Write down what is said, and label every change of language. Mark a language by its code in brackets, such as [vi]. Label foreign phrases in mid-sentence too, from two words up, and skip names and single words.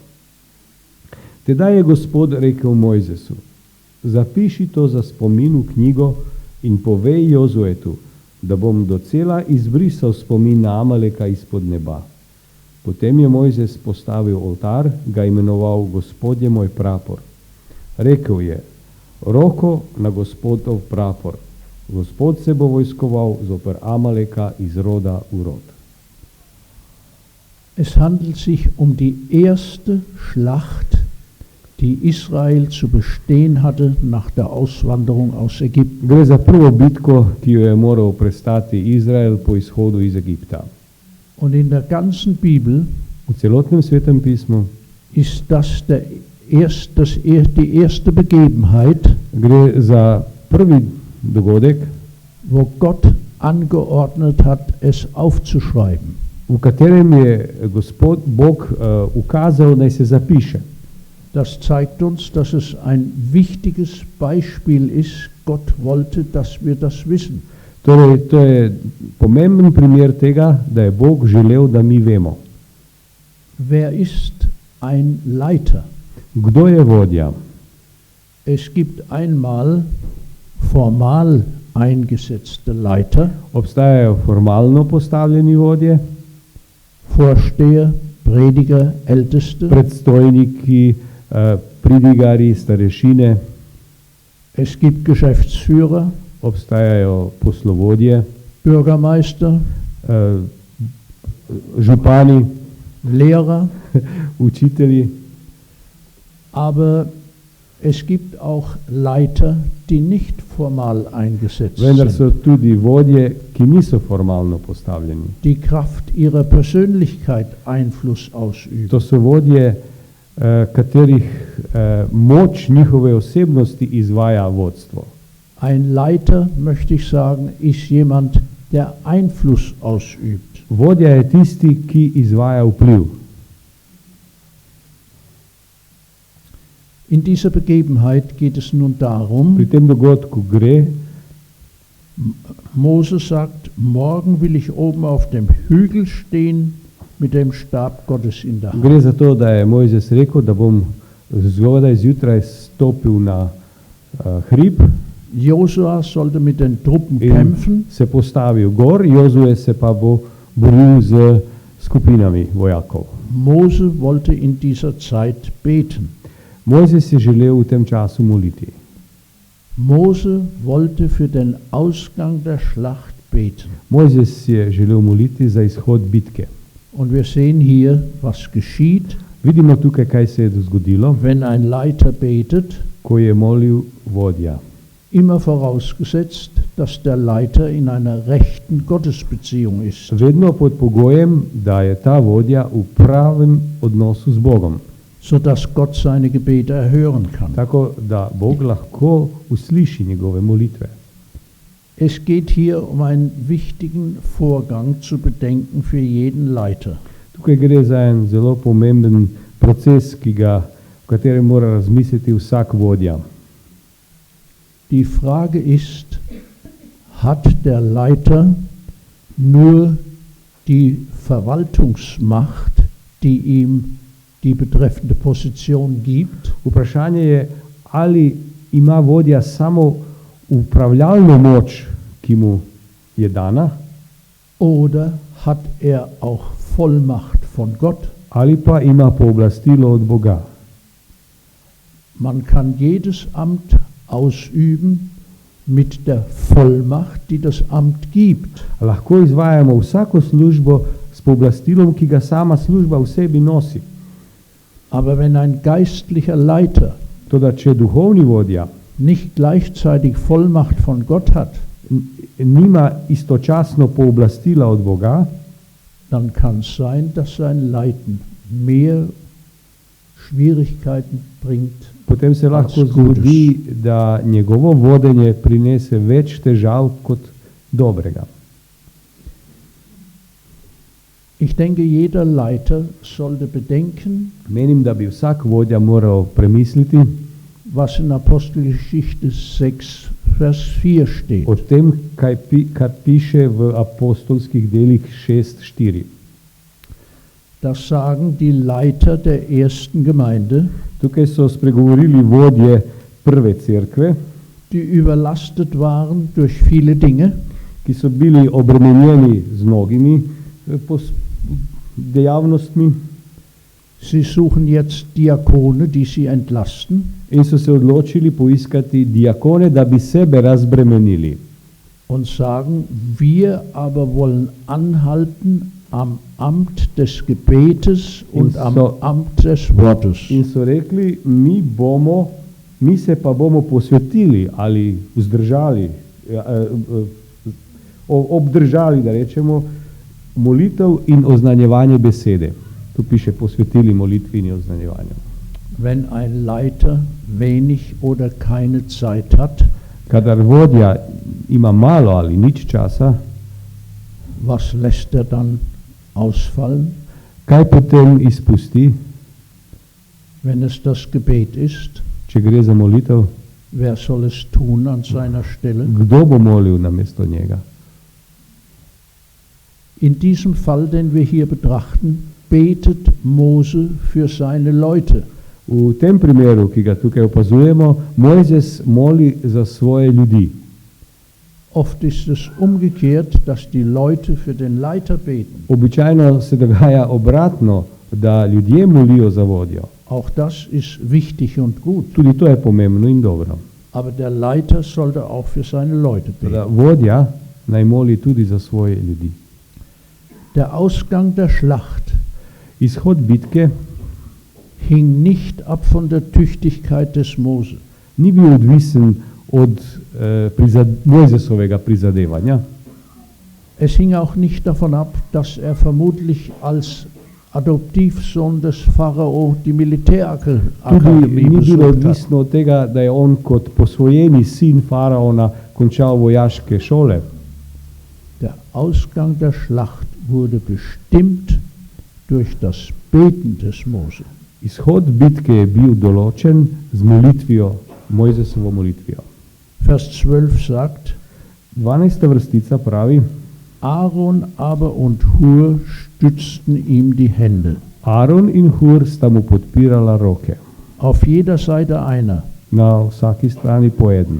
[sl] Tedaj je Gospod rekel Mojzesu, zapiši to za spomin v knjigo in povej Jozuetu, da bom docela izbrisal spomin na Amaleka izpod neba. Potem je Mojzes postavil oltar, ga imenoval Gospod je moj prapor. Rekel je, roko na Gospodov prapor. Gospod se bo vojskoval zoper Amaleka iz roda v rod. [de] Es handelt sich um die erste Schlacht, die Israel zu bestehen hatte nach der Auswanderung aus Ägypten. [sl] Gre za prvo bitko, ki jo je moral prestati Izrael po izhodu iz Egipta. [de] Und in der ganzen Bibel [sl] V celotnem svetem pismu [de] ist das die erste Begebenheit, [sl] gre za prvi dogodek, [de] wo Gott angeordnet hat, es aufzuschreiben. [sl] v katerem je Gospod Bog ukazal, naj se zapiše. [de] Das zeigt uns, dass es ein wichtiges Beispiel ist. Gott wollte, dass wir das wissen. [sl] Torej, to je pomemben primer tega, da je Bog želel, da mi vemo. [de] Wer ist ein Leiter? [sl] Kdo je vodja? [de] Es gibt einmal formal eingesetzte Leiter, [sl] Obstajajo formalno postavljeni vodje, [de] Vorsteher, Prediger, Älteste. [sl] predstojniki, pridigari, starešine, [de] Es gibt Geschäftsführer, [sl] obstajajo poslovodje, [de] Bürgermeister, [sl] župani, [de] Lehrer, [sl] učitelji, [de] aber es gibt auch Leiter, die nicht formal eingesetzt [sl] vendar [de] sind, [sl] so tudi vodje, ki niso formalno postavljeni. [de] die Kraft ihrer Persönlichkeit Einfluss ausüben. [sl] To so vodje, katerih moč njihove osebnosti izvaja vodstvo. [de] Ein Leiter, möchte ich sagen, ist jemand, der Einfluss ausübt. [sl] Vodja je tisti, ki izvaja vpliv. [de] In dieser Begebenheit geht es nun [sl] Pri [de] darum, [sl] tem dogodku gre, [de] Mose sagt, morgen will ich oben auf dem Hügel stehen mit dem Stab Gottes in der Hand. [sl] gre za to, da je Mojzes rekel, da bom zgodaj zjutraj stopil na hrib [de] Josua sollte mit den Truppen [sl] in [de] kämpfen. [sl] se postavil gor, Jozue se pa bo boril z skupinami vojakov. [de] Mose wollte in dieser Zeit beten. [sl] Mojzes je želel v tem času moliti. [de] Mose wollte für den Ausgang der Schlacht beten. [sl] Mojzes je želel moliti za izhod bitke. [de] Und wir sehen hier, was geschieht, [sl] Vidimo tukaj, kaj se je zgodilo, [de] wenn ein Leiter betet, [sl] ko je molil vodja. [de] immer vorausgesetzt, dass der Leiter in einer rechten Gottesbeziehung ist. [sl] Vedno pod pogojem, da je ta vodja v pravem odnosu z Bogom. [de] Sodass Gott seine Gebete erhören kann. [sl] Tako da Bog lahko usliši njegove molitve. [de] Es geht hier um einen wichtigen Vorgang zu bedenken für jeden Leiter. [sl] Tukaj gre za en zelo pomemben proces, v katerem mora razmisliti vsak vodja. [de] Die Frage ist, hat der Leiter nur die Verwaltungsmacht, die ihm die betreffende Position gibt? [sl] Vprašanje je, ali ima vodja samo upravljalno moč, ki mu je dana, [de] Oder hat er auch Vollmacht von Gott? [sl] ali pa ima pooblastilo od Boga. [de] Man kann jedes Amt ausüben mit der Vollmacht, die das Amt gibt. [sl] Lahko izvajamo vsako službo s pooblastilom, ki ga sama služba v sebi nosi. [de] Aber wenn ein geistlicher Leiter [sl] Toda če duhovni vodja [de] nicht gleichzeitig Vollmacht von Gott hat, [sl] nima istočasno pooblastila od Boga, [de] dann kann es sein, dass sein Leiten mehr Schwierigkeiten bringt. [sl] potem se lahko [de] Als [sl] zgodi, da njegovo vodenje prinese več težav kot dobrega. [de] Ich denke, jeder Leiter sollte bedenken, [sl] Menim, da bi vsak vodja moral premisliti [de] was in Apostelgeschichte 6, Vers 4 steht. [sl] o tem, kar piše v apostolskih delih 6:4. [de] Das sagen die Leiter der ersten Gemeinde, [sl] Tukaj so spregovorili vodje prve cerkve, [de] die überlastet waren durch viele Dinge, [sl] ki so bili obremenjeni z mnogimi dejavnostmi [de] sie suchen jetzt Diakone, die sie entlasten, [sl] in so se odločili poiskati diakone, da bi sebe razbremenili. [de] und sagen, wir aber wollen anhalten am Amt des Gebetes und am Amt des Wortes. [sl] In so rekli, mi se pa bomo posvetili ali vzdržali, obdržali, da rečemo, molitev in oznanjevanje besede. Tu piše posvetili molitvi in oznanjevanju. [de] Wenn ein Leiter wenig oder keine Zeit hat, [sl] Kadar vodja ima malo ali nič časa, [de] was lässt er dann ausfallen? [sl] kaj potem izpusti, [de] Wenn es das Gebet ist, [sl] če gre za molitev? [de] wer soll es tun an seiner Stelle? [sl] Kdo bo molil namesto njega? [de] In diesem Fall, den wir hier betrachten, betet Mose für seine Leute. [sl] V tem primeru, ki ga tukaj opazujemo, Mojzes moli za svoje ljudi. [de] Oft ist es umgekehrt, dass die Leute für den Leiter beten. [sl] Običajno se dogaja obratno, da ljudje molijo za vodjo. [de] Auch das ist wichtig und gut. [sl] Tudi to je pomembno in dobro. [de] Aber der Leiter sollte auch für seine Leute [sl] Da [de] beten. [sl] vodja naj moli tudi za svoje ljudi. [de] Der Ausgang der Schlacht [sl] Izhod bitke [de] hing nicht ab von der Tüchtigkeit des Mose. [sl] ni bil odvisen od Mojzesovega prizadevanja. [de] Es hing auch nicht davon ab, dass er vermutlich als Adoptivsohn des Pharao die [sl] Tudi [de] Militärakademie [sl] ni bilo [de] besucht hat. [sl] odvisno od tega, da je on kot posvojeni sin faraona končal vojaške šole. [de] Der Ausgang der Schlacht wurde bestimmt durch das Beten des Mose. [sl] Izhod bitke je bil določen z molitvijo, Mojzesovo molitvijo. [de] Vers 12 sagt, [sl] 12. vrstica pravi, [de] Aaron aber und Hur stützten ihm die Hände. [sl] Aaron in Hur sta mu podpirala roke, [de] Auf jeder Seite einer. [sl] na vsaki strani po eden.